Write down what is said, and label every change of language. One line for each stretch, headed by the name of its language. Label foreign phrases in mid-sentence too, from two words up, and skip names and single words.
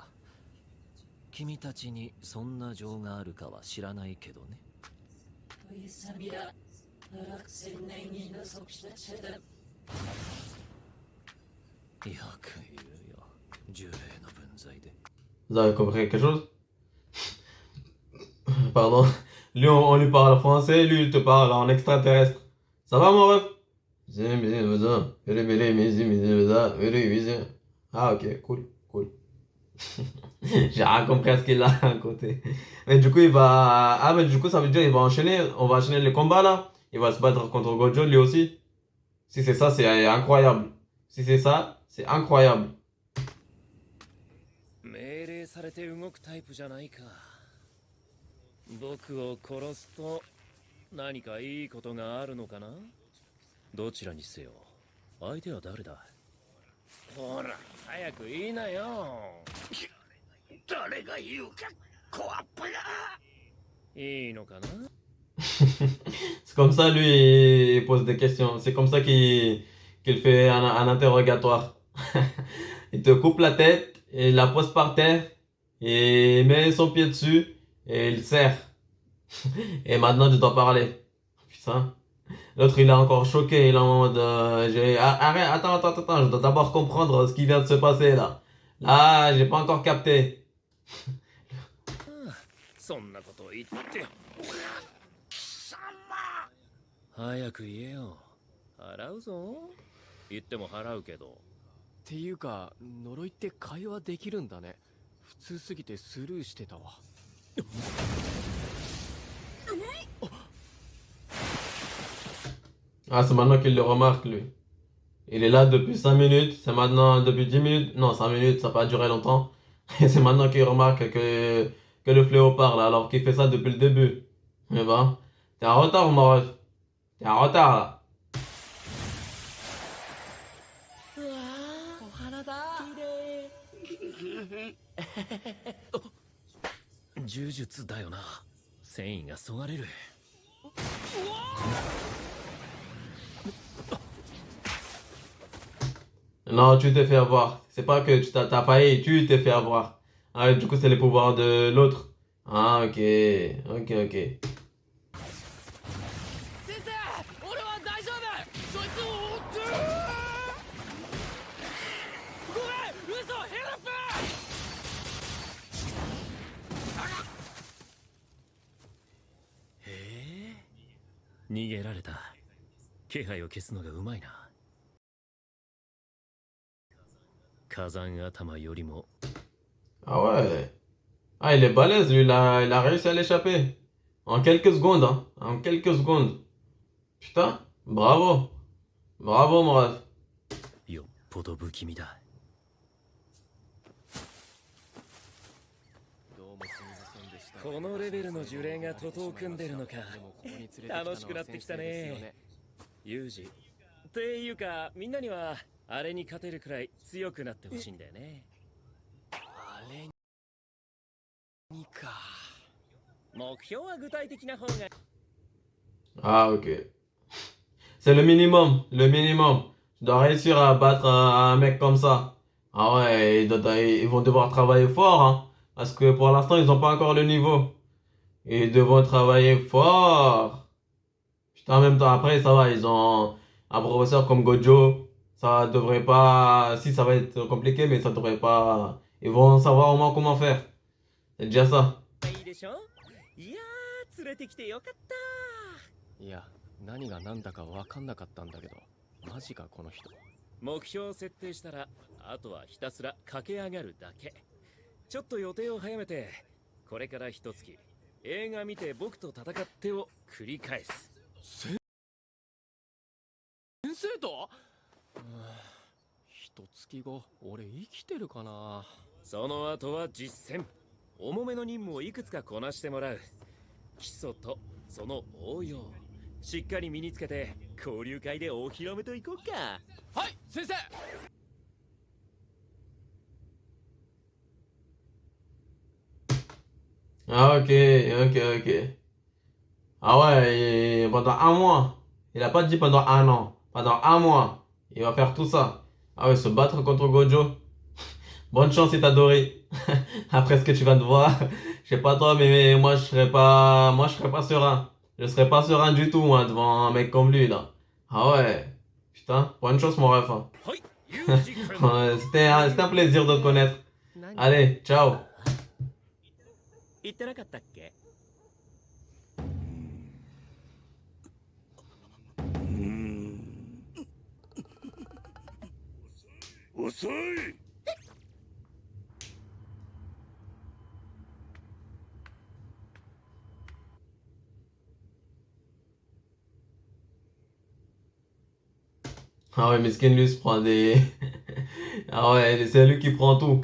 Japanese: 君たちにそんな情があるかは知らないけどね。よく言うよ、呪霊の分際で。
French: Vous avez compris quelque chose? Pardon. Lui, on lui parle français, lui, il te parle en extraterrestre. Ça va, mon ref? Ah, ok, cool, cool. J'ai rien compris à ce qu'il a à côté. Mais du coup, il va. Ah, mais du coup, ça veut dire qu'il va enchaîner. On va enchaîner les combats là. Il va se battre contre Gojo lui aussi. Si c'est ça, c'est incroyable. Si c'est ça, c'est incroyable.
Japanese: 命令されて動くタイプじゃないか。僕を殺すと何かいいことがあるのかな？どちらにせよ相手は誰だ？ほら早く言いなよ。誰が言うか、コアップが。いいのかな。
French: C'est comme ça, lui, il pose des questions. C'est comme ça qu'il fait un interrogatoire. Il te coupe la tête, et il la pose par terre, et il met son pied dessus, et il serre. Et maintenant, tu dois parler. Putain. L'autre, il est encore choqué. Il est en mode... arrête, attends. Je dois d'abord comprendre ce qui vient de se passer, là. Là, j'ai pas encore capté.
Japanese: そんなこと言って早く言えよ。払うぞ。言っても払うけど。っていうか呪いって会話できるんだね。普通すぎてスルーしてたわ。
French: Ah, c'est maintenant qu'il le remarque, lui. Il est là depuis 5 minutes, c'est maintenant depuis 10 minutes. Non, 5 minutes, ça n'a pas duré longtemps. Et c'est maintenant qu'il remarque que le fléau parle, alors qu'il fait ça depuis le début. Mais bon, t'es en retard, mon ref. T'es en retard, là.
Japanese: お花だ。呪術だよな。繊維がそがれる。
French: Non, tu t'es fait avoir. C'est pas que t'as failli, tu t'es fait avoir. Ah, du coup, c'est les pouvoirs de l'autre. Ah, ok. Ok.
Japanese: 先生、俺は大丈夫。そいつを追って。ごめん、嘘、ヘルプ。逃げられた。気配を消すのがうまいな。火山頭よりも。
French: Ah ouais. Ah, il est balèze, lui, il a réussi à l'échapper. En quelques secondes, hein. En quelques secondes. Putain, bravo. Bravo, mon ref.
Japanese: よっぽど不気味だ。どうもすみませんでした。このレベルの呪霊が徒党を組んでるのか。でもここに連れてきたのは楽しくなってきたね先生ですよね。ユージ。っていうか、みんなにはあれに勝てるくらい強くなってほしいんだよね。あれにか。目標は具体的な方が。
French: Ah, ok. C'est le minimum. Le minimum. Tu dois réussir à battre un mec comme ça. Ah ouais, ils vont devoir travailler fort, hein. Parce que pour l'instant, ils n'ont pas encore le niveau. Ils devront travailler fort. Putain, en même temps, après, ça va, ils ont un professeur comme Gojo. Ça devrait pas... Si, ça va être compliqué, mais ça devrait pas... Ils vont savoir au moins comment faire. C'est déjà ça.
Japanese: いいでしょ。いやー、連れてきてよかった。いや、何が何だか分かんなかったんだけど、マジかこの人。目標を設定したら、あとはひたすら駆け上がるだけ。ちょっと予定を早めて、これから一月、映画見て僕と戦ってを繰り返す。先生と？一月後、俺生きてるかな。その後は実践。重めの任務をいくつかこなしてもらう。基礎とその応用。しっかり身につけて、交流会でお披露目といこうか。はい、先生。
French: Ah, ok. Ah ouais, pendant un mois. Il a pas dit pendant un an. Pendant un mois. Il va faire tout ça. Ah ouais, se battre contre Gojo. Bonne chance, Itadori. Après ce que tu viens de voir. Je sais pas toi, mais moi, je serais pas serein. Je serais pas serein du tout, moi, devant un mec comme lui, là. Ah ouais. Putain, bonne chance, mon ref. Hein.
Japanese: はい、ユージ君。
French: C'était un plaisir de te connaître.
Japanese: 何？
French: Allez, ciao.
Japanese: 言ってなかったっけ？遅い。
French: Ah ouais, Miskin, lui, se prend des... Ah ouais, c'est lui qui prend tout.